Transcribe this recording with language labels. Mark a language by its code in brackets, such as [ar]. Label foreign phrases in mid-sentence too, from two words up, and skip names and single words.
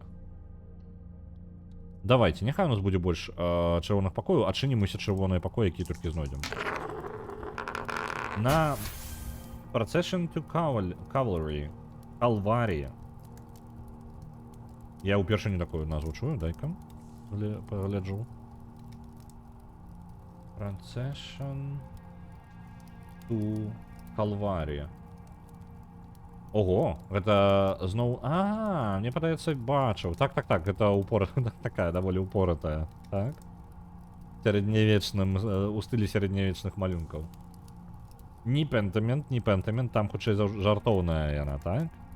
[be] Давайте, няхай у нас будзе больш чырвоных пакояў, адчынім усе чырвоныя пакоі, якія толькі знойдзем. На Procession to Cavalry. Калварія. Я ўпершыню такую назву чую, дай-ка пагляджу. Procession to Cavalry. Ого, гэта зноў... мне падаецца, бачыў. Так, гэта такая даволі упоратая. Так. У стылі сярэднявечных малюнкаў. Не пентамент, там хутчэй жартоўная яна, так?